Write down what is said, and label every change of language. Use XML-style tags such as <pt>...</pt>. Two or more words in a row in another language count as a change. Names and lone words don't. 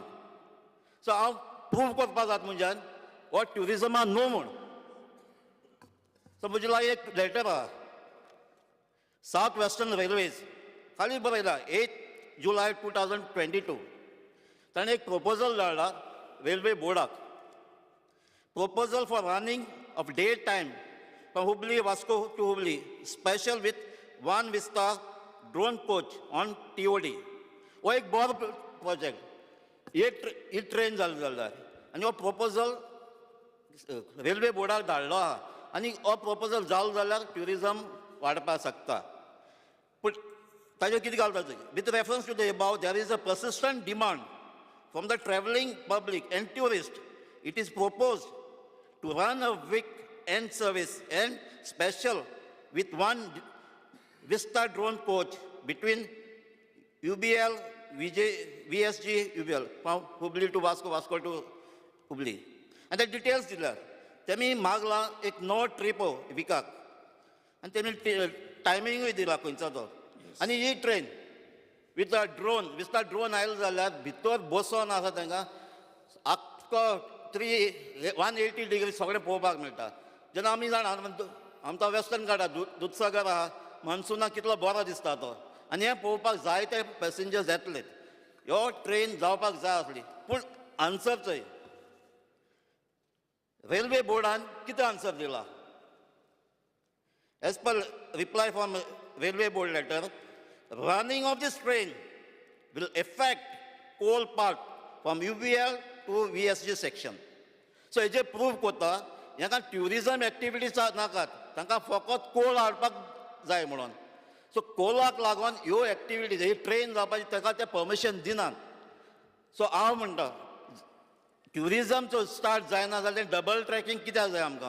<kok>सो हांव प्रूव करपा जाता म्हणच्यान हो ट्युरिजमा न्हू म्हूण. सो म्हजे लागीं एक लेटर आहा साउथ वेस्टर्न रेल्वेज खाली बरयला 8 जुलय 2022 ताणें एक प्रपोजल धाडला रेल्वे बोर्डाक</kok> <en>proposal for running of daytime from Hubli, Vasco to Hubli, special with one Vista drone coach on TOD.</en> <kok>हो एक बरो प्रोजेक्ट ही ट्रेन जाल्यार आनी हो प्रपोजल रेल्वे बोर्डाक धाडलो आहा आनी हो प्रपोजल जालो जाल्यार ट्युरिजम वाडपाक शकता. पूण ताजेर कितें घालता</kok> <en>with reference to the above there is a persistent demand from the traveling public and tourists, it is proposed to run a weekend service and special with one Vista drone coach between UBL, VSG, UBL, from Hubli to Vasco, Vasco to Hubli. And the details दिला.</en> <kok>तेमी मागला एक नो ट्रिपो विकाक. आणि तेमी टायमिंग दिला खंयचो तो. आणि ही ट्रेन</kok> <en>with the drone, Vista drone</en> <kok>आयल जाल्यार भितर बसोन आसा तांकां आख्खो 180 डिग्री सगळें पळोवपाक मेळटा. जेन्ना आमी जाणा आमचो वेस्टर्न घाट आहा, दूधसागर आहा, मान्सूनाक कितलो बरो दिसता तो. आनी हें पळोवपाक जायते पॅसेंजर्स येतले. ह्यो ट्रेन जावपाक जाय आसली. पूण आन्सर चोय. रेल्वे बोर्डान कितें आन्सर दिला?</kok> <en>As per reply from railway board letter, running of this train will affect coal part from UBL to VSG section.</en> <kok>So हेजे प्रूव कोता हांकां</kok> <en>tourism activities</en> <kok>नाकात, तांकां फकत कोल हाडपाक जाय म्हणून. सो कोलाक लागून ह्यो एक्टिविटीज ही ट्रेन जावपाची ताका ते परमिशन दिनात. सो हांव म्हणटा</kok> <en>tourism start</en> <kok>जायना जाल्यार</kok> <en>double tracking</en> <kok>कित्याक जाय आमकां?</kok>